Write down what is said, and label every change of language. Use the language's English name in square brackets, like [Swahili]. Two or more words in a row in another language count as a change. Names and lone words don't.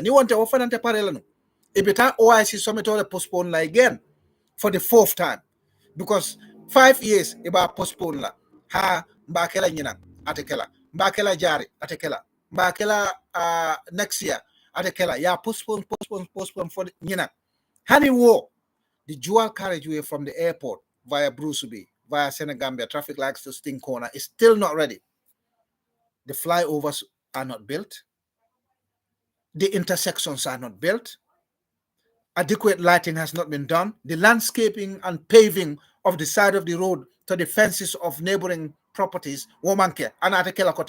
[Mandingo] ni wonte wo fanante parela no ibita OIC summit ole postpone la [English] again for the fourth time because 5 years [Mandingo] iba postpone la ha mbakela nyina atekela mbakela jari atekela mbakela [English] next year [Mandingo] atekela ya postpone for nyina Hani wo, [English] the dual carriageway from the airport via Bruceby, via Senegambia, traffic lights to Sting Corner is still not ready. The flyovers are not built. The intersections are not built. Adequate lighting has not been done. The landscaping and paving of the side of the road to the fences of neighboring properties, [Mandingo] womanke, anata kela kote.